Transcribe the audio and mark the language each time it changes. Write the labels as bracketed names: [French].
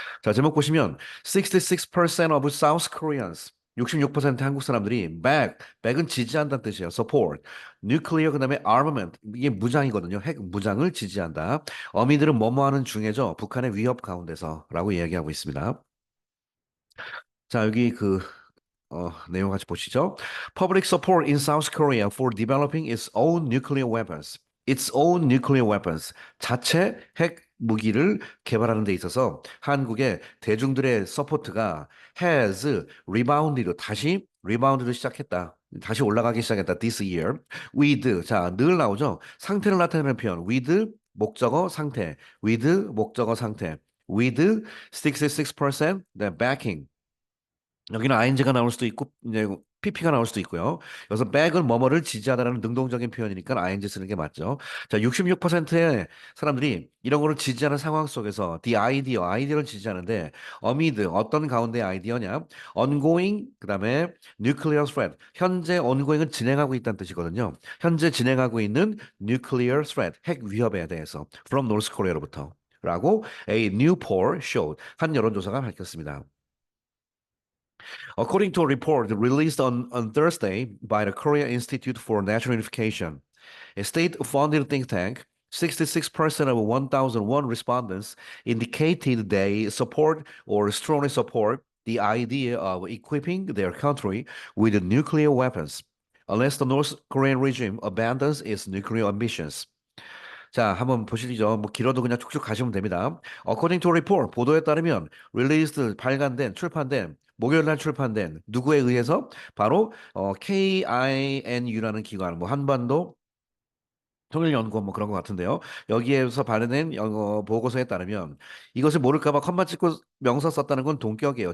[Korean] 자, 제목 보시면 [English] 66% of South Koreans [Korean] 66% 한국 사람들이 back은 지지한다는 뜻이에요. support. nuclear 그다음에 armament 이게 무장이거든요. 핵 무장을 지지한다. 어미들은 뭐뭐 하는 중에죠. 북한의 위협 가운데서라고 이야기하고 있습니다. 자, 여기 내용 같이 보시죠. [English] Public support in South Korea for developing its own nuclear weapons. Its own nuclear weapons. [Korean] 자체 핵 무기를 개발하는 데 있어서 한국의 대중들의 서포트가 [English] has rebounded [Korean] 다시 리바운드를 시작했다. 다시 올라가기 시작했다. [English] This year. With [Korean] 자, 늘 나오죠. 상태를 나타내는 표현. With 목적어 상태. With 목적어 상태. [English] With 66% the backing [Korean] 여기는 ing가 나올 수도 있고 이제 pp가 나올 수도 있고요. 여기서 back은 뭐뭐를 지지하다라는 능동적인 표현이니까 ing 쓰는 게 맞죠. 자, 66%의 사람들이 이런 거를 지지하는 상황 속에서 아이디어를 지지하는데 amid 어떤 가운데 아이디어냐? [English] ongoing [Korean] 그다음에 [English] nuclear threat. [Korean] 현재 ongoing은 진행하고 있다는 뜻이거든요. 현재 진행하고 있는 nuclear threat 핵 위협에 대해서 [English] from North Korea [Korean] 로부터 라고 [English] a new poll showed [Korean] 한 여론조사가 밝혔습니다. [English] According to a report released on Thursday by the Korea Institute for National Unification, a state-funded think tank, 66% of 1,001 respondents indicated they support or strongly support the idea of equipping their country with nuclear weapons, unless the North Korean regime abandons its nuclear ambitions. [Korean] 자, 한번 보시죠. 뭐 길어도 그냥 쭉쭉 가시면 됩니다. [English] According to a report, [Korean] 보도에 따르면 released 발간된 출판된 목요일 날 출판된 누구에 의해서 바로 KINU라는 기관 뭐 한반도 통일연구원 뭐 그런 것 같은데요. 여기에서 발행된 영어 보고서에 따르면 이것을 모를까 봐 컴마 찍고 명사 썼다는 건 동격이에요.